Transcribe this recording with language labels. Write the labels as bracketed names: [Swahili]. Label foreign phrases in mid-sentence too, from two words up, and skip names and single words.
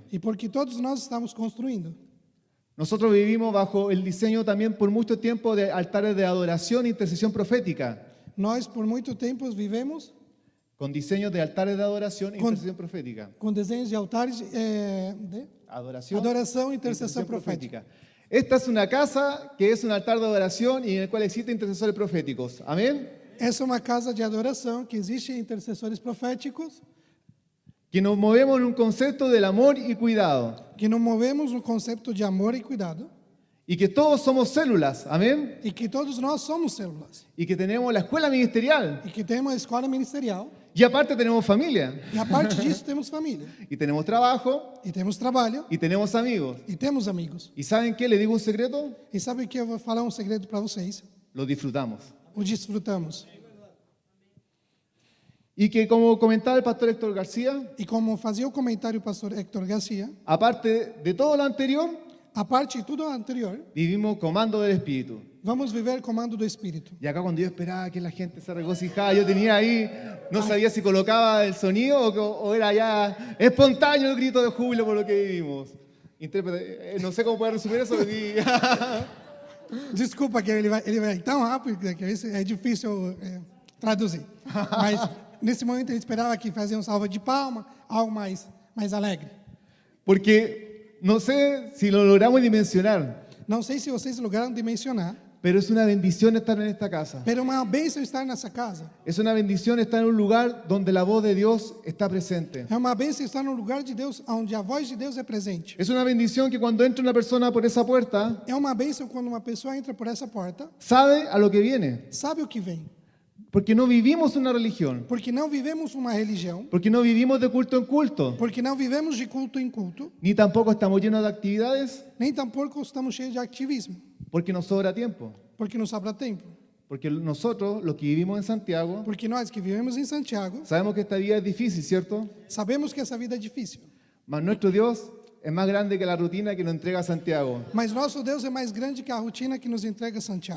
[Portuguese] E porque todos nós estamos construindo. [Spanish] Nosotros vivimos bajo el diseño también por mucho tiempo de altares de adoración e intercesión profética. [Portuguese] Nós, por muito tempo, vivemos [Spanish] Con diseños de altares de adoración e Con- intercesión profética. [Portuguese] com desenhos de altares de [Spanish] Adoración, [Portuguese] adoração e e intercessão profética. [Spanish] Esta es una casa que es un altar de adoración y en el cual existen intercesores proféticos. Amén. [Portuguese] Essa é uma casa de adoração que existe intercessores proféticos, [Spanish] Que nos movemos en un concepto del amor y cuidado. [Portuguese] que nos movemos no conceito de amor e cuidado, [Spanish] Y que todos somos células. Amén. [Portuguese] e que todos nós somos células, [Spanish] Y que tenemos la escuela ministerial. [Portuguese] e que temos a escola ministerial, [Spanish] Y aparte tenemos familia. [Portuguese] e a parte disso temos família, [Spanish] Y tenemos trabajo. [Portuguese] e temos trabalho, [Spanish] Y tenemos amigos. [Portuguese] e temos amigos. [Spanish] ¿Y saben qué? ¿Le digo un secreto? [Portuguese] E sabe o que eu vou falar um segredo para vocês? [Spanish] Lo disfrutamos. [Portuguese] O desfrutamos. [Spanish] Y que como comentaba el pastor Héctor García, [Portuguese] E como fazia o comentário o pastor Héctor Garcia, [Spanish] aparte de todo lo anterior, [Portuguese] a parte de tudo anterior, [Spanish] vivimos comando del Espíritu. [Portuguese] vamos viver comando do Espírito. [Spanish] Y acá cuando yo esperaba que la gente se regocijara, yo tenía ahí, no sabía si colocaba el sonido o era ya espontáneo el grito de júbilo por lo que vivimos. No sé cómo poder resumir eso. [Portuguese] Desculpa que ele vai tão rápido que é difícil traduzir. Mas nesse momento ele esperava que fazia um salva de palma, algo mais alegre. [Spanish] Porque no sé si lo logramos dimensionar, [Portuguese] Não sei se vocês lograram dimensionar, [Spanish] pero es una bendición estar en esta casa. [Portuguese] pero é uma bênção estar nessa casa. [Spanish] Es una bendición estar en un lugar donde la voz de Dios está presente. [Portuguese] É uma bênção estar no lugar de Deus, onde a voz de Deus é presente. [Spanish] Es una bendición que cuando entra una persona por esa puerta, [Portuguese] É uma bênção quando uma pessoa entra por essa porta, [Spanish] sabe a lo que viene. [Portuguese] sabe o que vem. [Spanish] Porque no vivimos una religión. [Portuguese] Porque não vivemos uma religião, [Spanish] Porque no vivimos de culto en culto. [Portuguese] porque não vivemos de culto em culto, [Spanish] Ni tampoco estamos llenos de actividades [Portuguese] nem tampouco estamos cheios de ativismo, [Spanish] porque nos sobra tiempo. [Portuguese] porque nos sobra tempo. [Spanish] Porque nosotros, los que vivimos en Santiago, [Portuguese] Porque nós que vivemos em Santiago, [Spanish] sabemos que esta vida es difícil, ¿cierto? [Portuguese] sabemos que essa vida é difícil. [Spanish] Mas nuestro Dios es más grande que la rutina que nos entrega Santiago. [Portuguese] Mas nosso Deus é mais grande que a rotina que nos entrega Santiago.